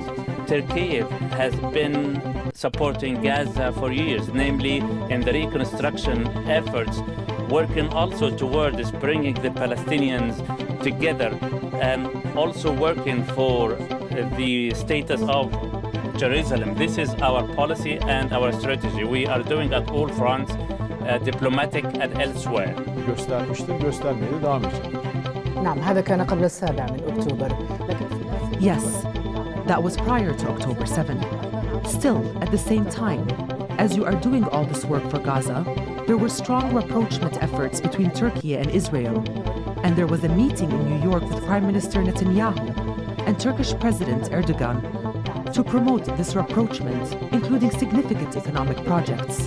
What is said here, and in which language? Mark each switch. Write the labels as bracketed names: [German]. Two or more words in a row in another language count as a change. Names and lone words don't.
[English] Turkey has been supporting Gaza for years, namely in the reconstruction efforts, working also towards bringing the Palestinians together and also working for the status of Jerusalem. This is our policy and our strategy. We are doing at all fronts, diplomatic and elsewhere. [Turkish] göstermeye devam edecek. [Arabic] نعم هذا كان قبل السابع من أكتوبر. [English] Yes, that was prior to October 7. Still, at the same time, as you are doing all this work for Gaza, there were strong rapprochement efforts between Turkey and Israel. And there was a meeting in New York with Prime Minister Netanyahu and Turkish President Erdogan to promote this rapprochement, including significant economic projects.